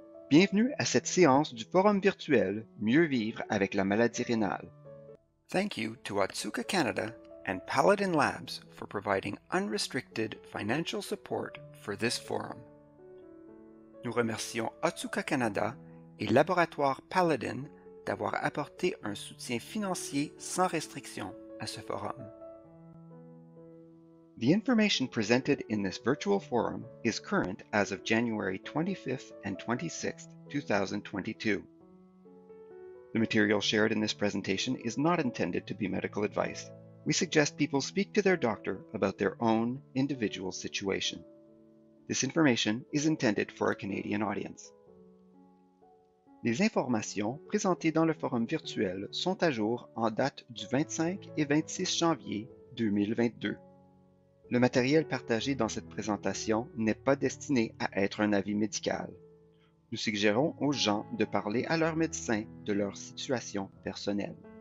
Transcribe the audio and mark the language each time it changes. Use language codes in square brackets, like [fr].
[en] Bienvenue à cette séance du forum virtuel Mieux vivre avec la maladie rénale. Thank you to Otsuka Canada and Paladin Labs for providing unrestricted financial support for this forum. [fr] Nous remercions Otsuka Canada et Laboratoire Paladin d'avoir apporté un soutien financier sans restriction à ce forum. [en] The information presented in this virtual forum is current as of January 25th and 26th, 2022. The material shared in this presentation is not intended to be medical advice. We suggest people speak to their doctor about their own individual situation. This information is intended for a Canadian audience. [fr] Les informations présentées dans le forum virtuel sont à jour en date du 25 et 26 janvier 2022. Le matériel partagé dans cette présentation n'est pas destiné à être un avis médical. Nous suggérons aux gens de parler à leur médecin de leur situation personnelle.